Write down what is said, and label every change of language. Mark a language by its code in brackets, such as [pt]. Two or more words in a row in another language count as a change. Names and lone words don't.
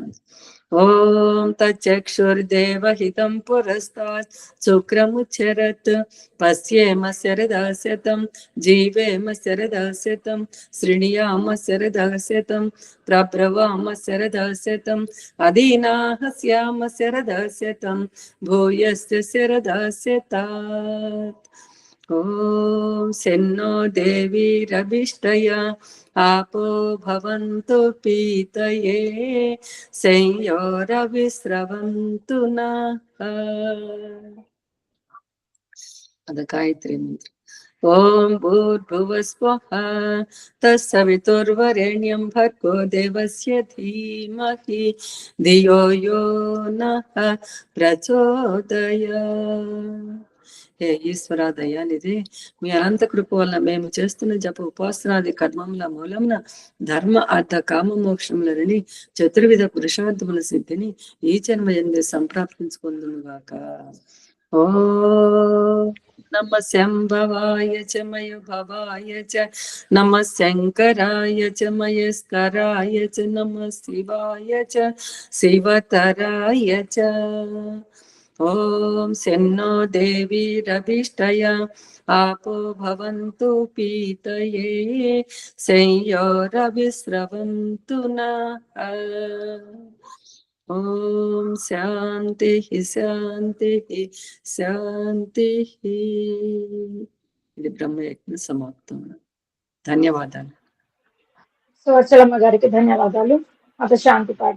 [sa] ఓం తచ్చక్షుర్దేవహితం పురస్తాత్ శుక్రముచ్చరత్ పశ్యేమ శరదాశతం జీవేమ శరదాశతం శృణుయామ శరదాశతం ప్రబ్రవామ శరదాశతం అదీనాః స్యామ శరదాశతం భూయస్య శరదాశతాత్. ఓం శన్నో దేవీరభిష్టయ आपो भवन्तु पीतये संयोरविस्रवन्तु नः. अद गायत्री मंत्र. ओम भूर्भुवस्वः तत्सवितुर्वरेण्यं भर्गो देवस्य धीमहि धियो यो नः प्रचोदयात्. [te] హే ఈశ్వర దయానిధి, మీ అనంత కృప వలన మేము చేస్తున్న జప ఉపాసనాది కర్మముల మూలమున ధర్మ అర్థ కామ మోక్షములని చతుర్విధ పురుషార్థముల సిద్ధిని ఈ జన్మ ఎందు సంప్రాప్తించుకుందును గాక. [sa] ఓం నమ శంభవాయ చ మయుభవాయ చ నమ శంకరాయ చ మయస్కరాయ చ నమ శివాయ చ శివతరాయ చ. ఓం శన్నో దేవీరభిష్టయ आपो भवन्तु पीतये संयोरविस्रवन्तु नः. ఓం శాంతి శాంతి శాంతి. [te] ఇది బ్రహ్మయజ్ఞ సమాప్తం. ధన్యవాదాలు. సువర్చలమ్మ గారికి ధన్యవాదాలు. [sa] అత శాంతి పాఠ.